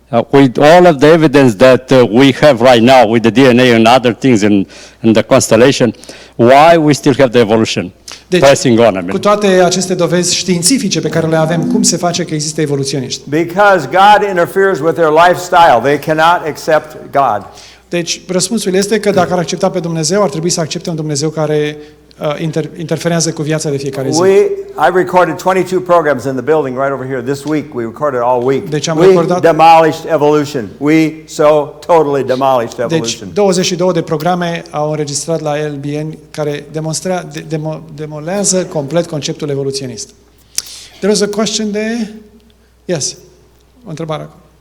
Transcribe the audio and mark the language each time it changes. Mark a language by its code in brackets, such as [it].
[en] With all of the evidence that we have right now with the DNA and other things in the constellation, why we still have the evolution passing on? I mean. [ro] Cu toate aceste dovezi științifice pe care le avem, cum se face că există evoluționiști? [en] Because God interferes with their lifestyle. They cannot accept God. [ro] Deci, răspunsul este că dacă ar accepta pe Dumnezeu, ar trebui să accepte un Dumnezeu care interferează cu viața de fiecare zi. [en] I recorded 22 programs in the building right over here this week. We recorded all week. [ro] Deci am [en] we [ro] recordat [en] demolished evolution. We so totally demolished evolution. [ro] Deci 22 de programe au înregistrat la LBN care demolează complet conceptul evoluționist. [en] There was a question there. Yes. [ro] O întrebare acum.